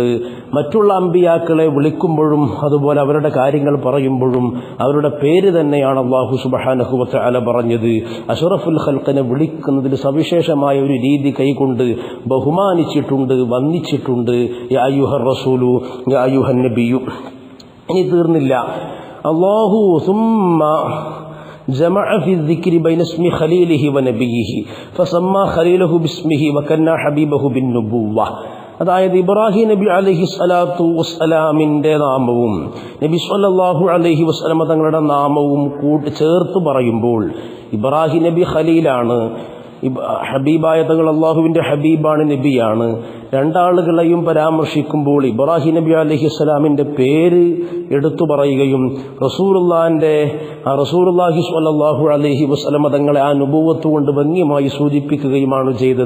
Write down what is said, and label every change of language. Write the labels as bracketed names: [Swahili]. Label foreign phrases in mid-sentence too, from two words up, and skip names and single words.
[Malayalam] മറ്റുള്ള അമ്പിയാക്കളെ വിളിക്കുമ്പോഴും അതുപോലെ അവരുടെ കാര്യങ്ങൾ പറയുമ്പോഴും അവരുടെ പേര് തന്നെയാണ് അല്ലാഹു [Arabic] سبحانه وتعالى [Malayalam] പറഞ്ഞത്. [Arabic] أشرف الخلق [Malayalam] വിളിക്കുന്നതിൽ സവിശേഷമായ ഒരു രീതി കൈകൊണ്ട് ബഹുമാനിച്ചിട്ടുണ്ട്, വന്ദിച്ചിട്ടുണ്ട്. [Arabic] يا أيها الرسول يا أيها النبي. [Malayalam] ഇനി തീർന്നില്ല. [Arabic] الله ثم جمع في الذكر بين اسم خليله ونبيه فسمى خليله باسمه وكنى حبيبه بالنبوة. [Malayalam] അതായത് ഇബ്രാഹിം നബി [Arabic] عليه الصلاة والسلام [Malayalam] നാമവും നബി [Arabic] صلى الله عليه وسلم [Malayalam] തങ്ങളുടെ നാമവും ചേർത്ത് പറയുമ്പോൾ ഇബ്രാഹിം നബി ഖലീലാണ്, ഹബീബായ തങ്ങൾ അള്ളാഹുവിൻ്റെ ഹബീബാണ്, നബിയാണ്. രണ്ടാളുകളെയും പരാമർശിക്കുമ്പോൾ ഇബ്രാഹിം നബി അലൈഹിസ്സലാമിൻ്റെ പേര് എടുത്തു പറയുകയും റസൂലുള്ളാഹി [Arabic] صلى الله عليه وسلم [Malayalam] തങ്ങളെ ആ നുബുവത്ത് കൊണ്ട് ഭംഗിയായി സൂചിപ്പിക്കുകയുമാണ് ചെയ്തത്.